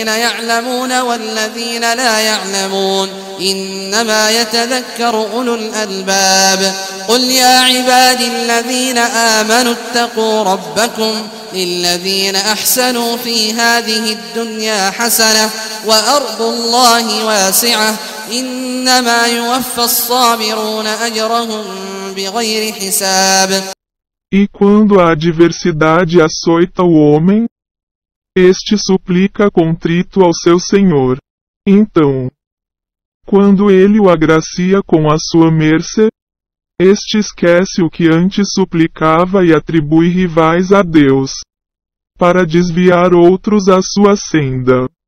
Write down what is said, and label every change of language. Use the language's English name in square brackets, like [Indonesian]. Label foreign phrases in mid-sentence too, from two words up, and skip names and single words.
[Arabic] يعلمون والذين لا يعلمون إنما يتذكر أولو الألباب قل يا عبادي الذين آمنوا اتقوا ربكم للذين أحسنوا في هذه الدنيا حسنة وأرض الله واسعة إنما يوفى الصابرون أجرهم بغير حساب. [Portuguese] E quando a adversidade açoita o homem, este suplica contrito ao seu Senhor. Então, quando ele o agracia com a sua mercê, este esquece o que antes suplicava e atribui rivais a Deus, para desviar outros à sua senda.